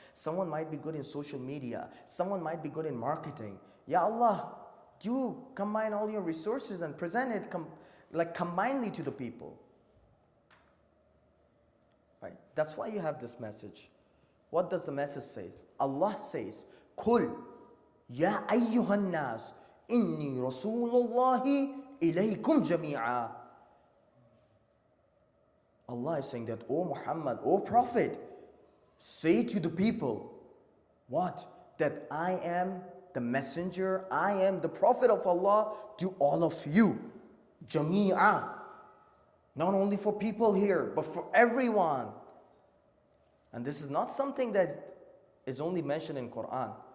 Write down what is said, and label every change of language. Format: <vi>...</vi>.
<en>Someone might be good in social media. Someone might be good in marketing. Ya Allah, you combine all your resources and present it combinedly to the people. Right? That's why you have this message. What does the message say? Allah says,</en> <ar>قُلْ يَا أَيُّهَا النَّاسِ إِنِّي رَسُولُ اللَّهِ إِلَيْكُمْ جَمِيعًا.</ar> <en>Allah is saying that, O Muhammad, O Prophet, say to the people, what? That I am the messenger, I am the Prophet of Allah to all of you. Jami'a. Not only for people here, but for everyone. And this is not something that is only mentioned in Quran.</en>